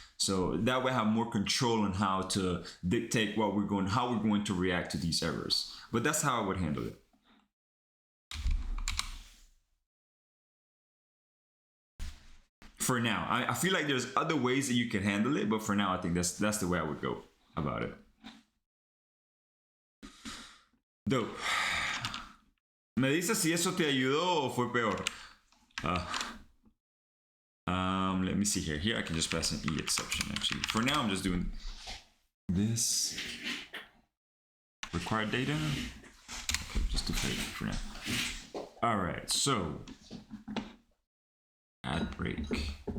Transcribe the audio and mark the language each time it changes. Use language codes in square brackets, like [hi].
[en] So that way I have more control on how to dictate how we're going to react to these errors. But that's how I would handle it. For now, I feel like there's other ways that you can handle it, but for now, I think that's the way I would go about it. Dope. [es] ¿Me dices si eso te ayudó o fue peor? [en] Let me see here. Here I can just pass an E exception, actually. For now, I'm just doing this. Required data. Okay, just to fade for now. All right, so add break.